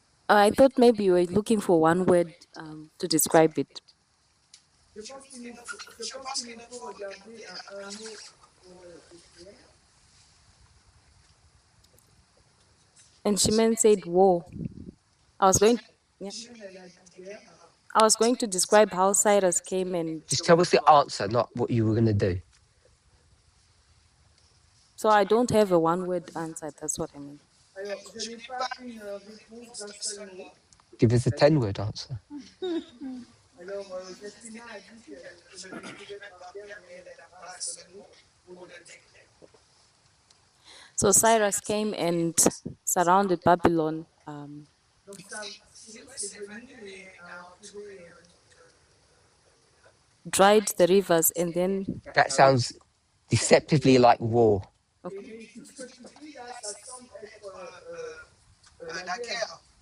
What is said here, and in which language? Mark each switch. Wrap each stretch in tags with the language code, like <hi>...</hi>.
<en>I thought maybe you were looking for one word to describe it.</en> <fr>Je pense qu'il nous faut regarder un mot pour le décrire.</fr> <en>And Shimen said war. I was going, yeah. I was going to describe how Cyrus came and Just tell us the answer, not what you were going to do. so I don't have a one word answer. That's what I mean.</en> <fr>Alors, je n'ai pas une réponse d'un seul mot.</fr> <en>Give us a 10-word answer.</en> <fr>Alors, Jessina a dit qu'elle ne trouvait pas bien, mais elle n'a pas un seul mot pour le décrire.</fr> <en>So Cyrus came and surrounded Babylon.</en> <fr>Donc, Cyrus est venu et a entouré</fr> <en>Dried the rivers and then That sounds deceptively like war.</en> <fr>et tout ce que tu dis là, ça semble être la guerre.</fr>